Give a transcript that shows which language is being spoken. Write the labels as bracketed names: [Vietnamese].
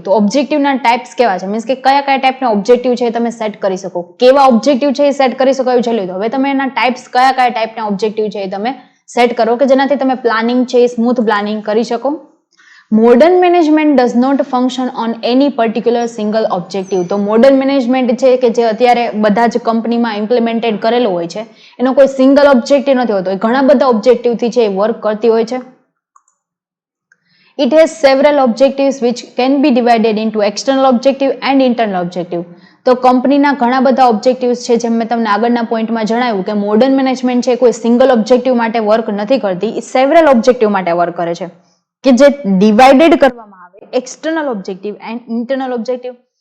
[Gujarati] તો ઓબ્જેક્ટિવના ટાઈપ્સ કેવા છે, મીન્સ કે કયા કયા ટાઈપના ઓબ્જેક્ટિવ છે એ તમે સેટ કરી શકો, કેવા ઓબ્જેક્ટિવ છે એ સેટ કરી શકો એવું જોઈ લીધું. હવે તમે એના ટાઈપ્સ કયા કયા ટાઈપના ઓબ્જેક્ટિવ છે એ તમે સેટ કરો કે જેનાથી તમે પ્લાનિંગ છે એ સ્મૂથ પ્લાનિંગ કરી શકો. [English] Modern management does not function on any particular single objective. [Gujarati] તો મોડર્ન મેનેજમેન્ટ છે કે જે અત્યારે બધા જ કંપનીમાં ઇમ્પ્લિમેન્ટેડ કરેલો હોય છે એનો કોઈ સિંગલ ઓબ્જેક્ટિવ નથી હોતો, એ ઘણા બધા ઓબ્જેક્ટિવથી છે એ વર્ક કરતી હોય છે. [English] It has several objectives which can be divided into external objective and internal objective. [Gujarati] તો કંપનીના ઘણા બધા ઓબ્જેક્ટિવ્સ છે, જેમ મેં તમને આગળના પોઈન્ટમાં જણાવ્યું કે મોડર્ન મેનેજમેન્ટ છે કોઈ સિંગલ ઓબ્જેક્ટિવ માટે વર્ક નથી કરતી, એ સેવરલ ઓબ્જેક્ટિવ માટે વર્ક કરે છે કે જે ડિવાઇડેડ કરવામાં આવે external objective and internal objective.